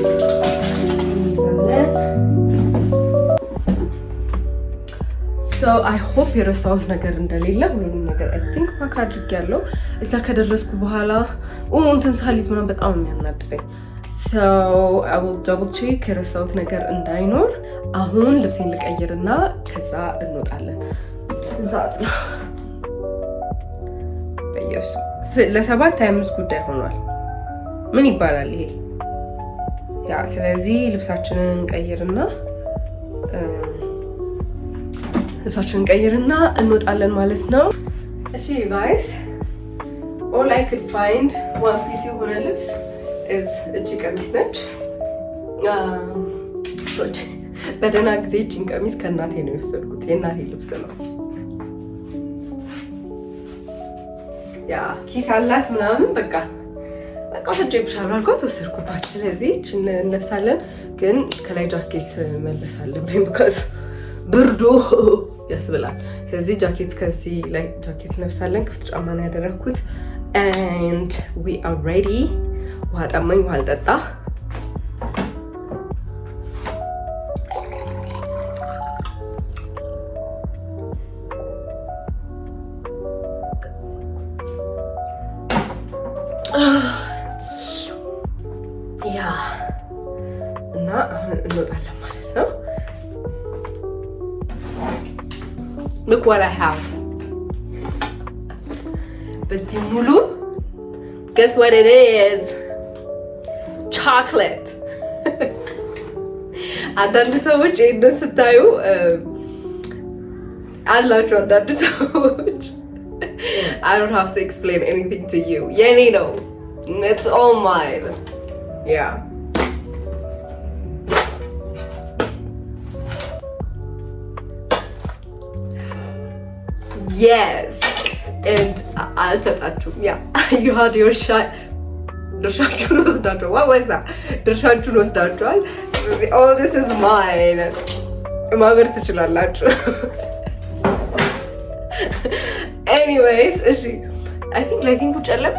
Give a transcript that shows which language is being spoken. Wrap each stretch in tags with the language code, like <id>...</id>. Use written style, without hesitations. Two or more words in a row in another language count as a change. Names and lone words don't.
<en>I hope</en> <am>የረሳሁት ነገር እንደሌለ ሁሉንም ነገር</am> <en>I think pack</en> <am>አድርጌያለሁ። እዛ ከደረስኩ በኋላ እንትን ሳሊዝ ምናምን በጣም የሚያናድደኝ</am> <en>I will double check</en> <am>የረሳሁት ነገር እንዳይኖር። አሁን ልብሴን ልቀይርና ከዛ እንወጣለን። ዛት ነው ለ7:25 ጉዳይ ሆኗል። ምን ይባላል ይሄ? ያ ስለዚህ ልብሳችንን ቀይርና እንወጣለን ማለት ነው። እሺ ጋይስ</am> <en>all I could find one piece</en> <am>የሆነ ልብስ እቺ ቀሚስ ነች። በደህና ጊዜ እቺን ቀሚስ ከእናቴ ነው የወሰድኩት። የእናቴ ልብስ ነው። ያ ኪስ አላት ምናምን በቃ ወስጄብሻለሁ አልኳት፣ ወሰድኩባት። ስለዚህ እቺን እንለብሳለን፣ ግን ከላይ ጃኬት መልበስ አለብኝ ቢካዝ ብርዱ ያስብላል። ስለዚህ ከዚህ ላይ ጃኬት እንለብሳለን። ክፍት ጫማ ነው ያደረኩት</am> <en>and we are ready።</en> <am>ውሃ ጠማኝ፣ ውሃ ልጠጣ። ያ እና አሁን እንወጣለን ማለት ነው።</am> <en>Look what I have.</en> <am>በዚህ ሙሉ</am> <en>guess what it is? Chocolate.</en> <am>አንዳንድ ሰዎች ይሄንን ስታዩ አላችሁ፣ አንዳንድ ሰዎች</am> <en>I don't have to explain anything to you.</en> <am>የኔ ነው.</am> <en>It's all mine. Yeah. Yes. And</en> <am>አልሰጣችሁም።</am> <en>Yeah. You had your shot.</en> <am>ድርሻችሁን ወስዳችኋል።</am> <en>What was that?</en> <am>ድርሻችሁን ወስዳችኋል።</am> <en>All this is mine.</en> <am>ማበር ትችላላችሁ። Anyways, እሺ</am> <en>I think lighting</en> <am>ጨለመ</am>